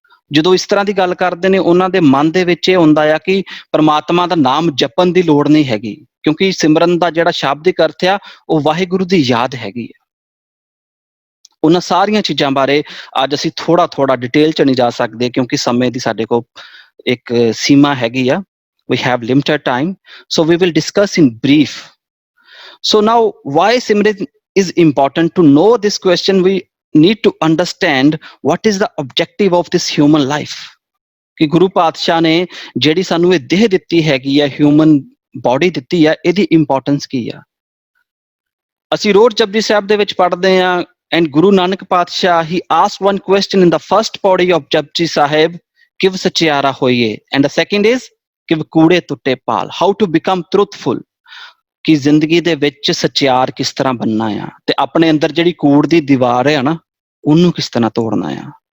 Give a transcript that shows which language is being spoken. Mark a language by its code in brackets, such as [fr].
[pa] ਜਦੋਂ ਇਸ ਤਰ੍ਹਾਂ ਦੀ ਗੱਲ ਕਰਦੇ ਨੇ, ਉਹਨਾਂ ਦੇ ਮਨ ਦੇ ਵਿੱਚ ਇਹ ਹੁੰਦਾ ਆ ਕਿ ਪਰਮਾਤਮਾ ਦਾ ਨਾਮ ਜਪਣ ਦੀ ਲੋੜ ਨਹੀਂ ਹੈਗੀ, ਕਿਉਂਕਿ ਸਿਮਰਨ ਦਾ ਜਿਹੜਾ ਸ਼ਾਬਦਿਕ ਅਰਥ ਆ ਉਹ ਵਾਹਿਗੁਰੂ ਦੀ ਯਾਦ ਹੈਗੀ ਆ। ਉਹਨਾਂ ਸਾਰੀਆਂ ਚੀਜ਼ਾਂ ਬਾਰੇ ਅੱਜ ਅਸੀਂ ਥੋੜਾ ਡਿਟੇਲ ਚ ਨਹੀਂ ਜਾ ਸਕਦੇ, ਕਿਉਂਕਿ ਸਮੇਂ ਦੀ ਸਾਡੇ ਕੋਲ ਇੱਕ ਸੀਮਾ ਹੈਗੀ ਆ। [en] We have limited time, so we will discuss in brief. So now, why Simran is important? To know this question, we need to understand what is the objective of this human life. [pa] ਕਿ ਗੁਰੂ ਪਾਤਸ਼ਾਹ ਨੇ ਜਿਹੜੀ ਸਾਨੂੰ ਇਹ ਦੇਹ ਦਿੱਤੀ ਹੈਗੀ ਆ, ਹਿਊਮਨ ਬੋਡੀ ਦਿੱਤੀ ਆ, ਇਹਦੀ ਇੰਪੋਰਟੈਂਸ ਕੀ ਆ। ਅਸੀਂ ਰੋਜ਼ ਜਪਜੀ ਸਾਹਿਬ ਦੇ ਵਿੱਚ ਪੜ੍ਹਦੇ ਹਾਂ, [en] and Guru Nanak Padshah, he asked one question in the first pauri of Japji Sahib, kiv sachiara hoiye, and the second is kiv koode tutte paal, how to become truthful, [pa] ਕਿ ਜ਼ਿੰਦਗੀ ਦੇ ਵਿੱਚ ਸਚਿਆਰ ਕਿਸ ਤਰ੍ਹਾਂ ਬਣਨਾ ਆ, ਤੇ ਆਪਣੇ ਅੰਦਰ ਜਿਹੜੀ ਕੂੜ ਦੀ ਦੀਵਾਰ ਹੈ ਨਾ, ਉਹਨੂੰ ਕਿਸ ਤਰ੍ਹਾਂ ਤੋੜਨਾ ਆ।